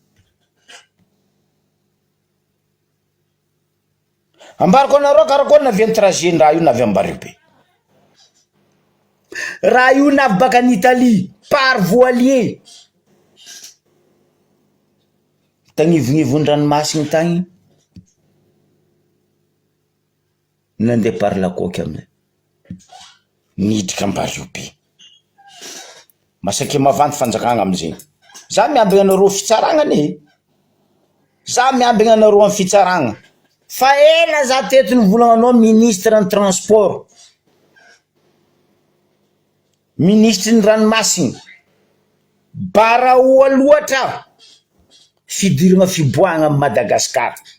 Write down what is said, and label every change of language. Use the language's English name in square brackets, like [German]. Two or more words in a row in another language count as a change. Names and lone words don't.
[Malagasy] Ambariko anareo karakôry navy trajet raha io navy Ambaribe. Raha io navy baka an'Italie [French] par voilier. [Malagasy] Tagnivonivon-dranomasiny tagny nandeha [French] par la coque [Malagasy] aminay niditra Ambaribe. Masaky mavanty fanjakagna amizay. Za miambigna anareo fitsaragna za miambigna anareo amin'ny fitsaragna. Fa ela za teto nivolagnanao [French] ministre en transport, [Malagasy] ministre ny ranomasiny, bara loatra fidirana fiboahana amin'ny Madagasikara.